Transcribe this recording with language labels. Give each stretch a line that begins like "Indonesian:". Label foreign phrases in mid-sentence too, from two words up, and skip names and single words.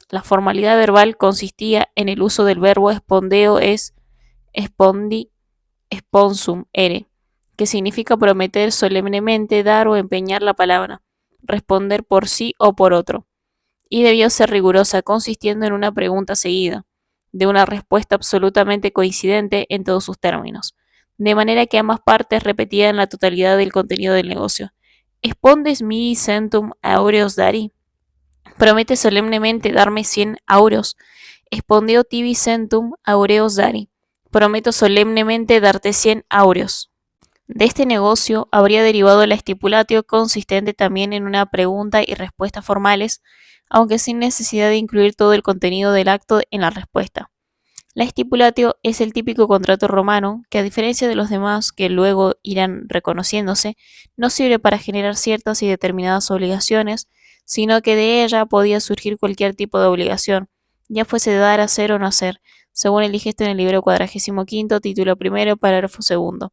Spanish: La formalidad verbal consistía en el uso del verbo
Latin: espondeo es spondi, sponsum ere,
Spanish: que significa prometer solemnemente, dar o empeñar la palabra, responder por sí o por otro, y debió ser rigurosa, consistiendo en una pregunta seguida, de una respuesta absolutamente coincidente en todos sus términos, de manera que ambas partes repetían la totalidad del contenido del negocio.
Latin: ¿Espondes mi centum aureos dari?
Spanish: Promete solemnemente darme 100 aureos.
Latin: Espondeo tibi centum aureos dari.
Spanish: Prometo solemnemente darte 100 aureos. De este negocio habría derivado la estipulatio, consistente también en una pregunta y respuesta formales, aunque sin necesidad de incluir todo el contenido del acto en la respuesta. La estipulatio es el típico contrato romano que, a diferencia de los demás que luego irán reconociéndose, no sirve para generar ciertas y determinadas obligaciones, sino que de ella podía surgir cualquier tipo de obligación, ya fuese dar, hacer o no hacer, según el digesto en el libro 45, título primero, parágrafo segundo.